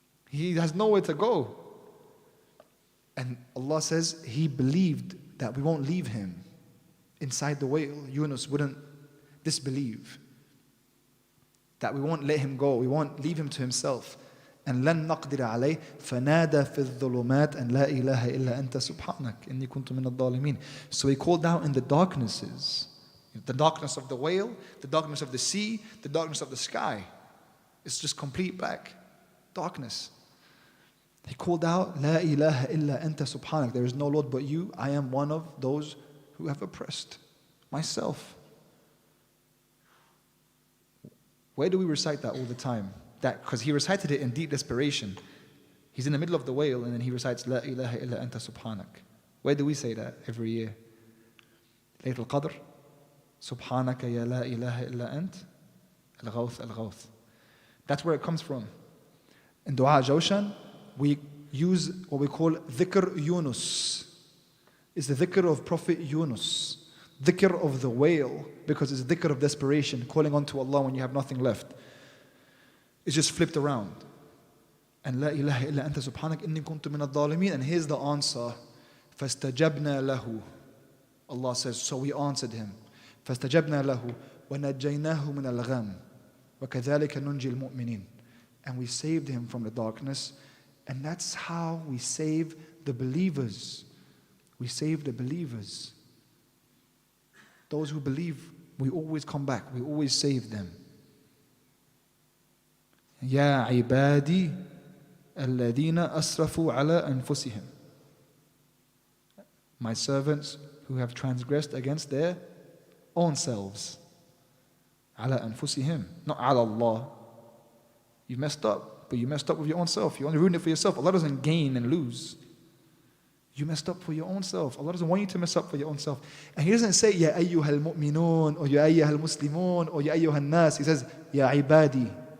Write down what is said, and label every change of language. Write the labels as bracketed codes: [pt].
[en] He has nowhere to go. And Allah says he believed that we won't leave him inside the whale. Yunus wouldn't disbelieve that we won't let him go, we won't leave him to himself. [ar] And لن نقدر عليه فنادى في الظلمات أن لا إله إلا أنت سبحانك إني كنت من الظالمين. [en] So he called out in the darknesses, the darkness of the whale, the darkness of the sea, the darkness of the sky. It's just complete black darkness. He called out, [ar] لا إله إلا أنت سبحانك. [en] There is no Lord but you. I am one of those who have oppressed myself. Where do we recite that all the time? That because he recited it in deep desperation. He's in the middle of the whale and then he recites [ar] لا إله إلا أنت سبحانك. [en] Where do we say that every year? Laylatul Qadr. [ar] سبحانك يا لا إله إلا أنت الغوث الغوث. [en] That's where it comes from. In Duaa Jawshan, we use what we call dhikr Yunus. It's the dhikr of Prophet Yunus. Dhikr of the whale, because it's dhikr of desperation, calling on to Allah when you have nothing left. It's just flipped around. [ar] And la ilaha illa anta subhanak inni kuntu min al-dhalimin. [en] And here's the answer. [ar] فَاسْتَجَبْنَا لَهُ. [en] Allah says, so we answered him. [ar] فَاسْتَجَبْنَا لَهُ وَنَجَّيْنَاهُ مِنَ الْغَمِّ وَكَذَلِكَ نُنْجِي الْمُؤْمِنِينَ. [en] And we saved him from the darkness. And that's how we save the believers. We save the believers. Those who believe, we always come back. We always save them. [ar] يا عبادي الذين أسرفوا على أنفسهم. [en] My servants who have transgressed against their own selves. [ar] على أنفسهم, not على Allah. [en] You messed up, but you messed up with your own self. You only ruined it for yourself. Allah doesn't gain and lose. You messed up for your own self. Allah doesn't want you to mess up for your own self. And He doesn't say, [ar] Ya ayyuhal mu'minun, [en] or [ar] Ya ayyuhal muslimun, [en] or [ar] Ya ayyuhal nas. [en] He says, [ar] Ya ibadi.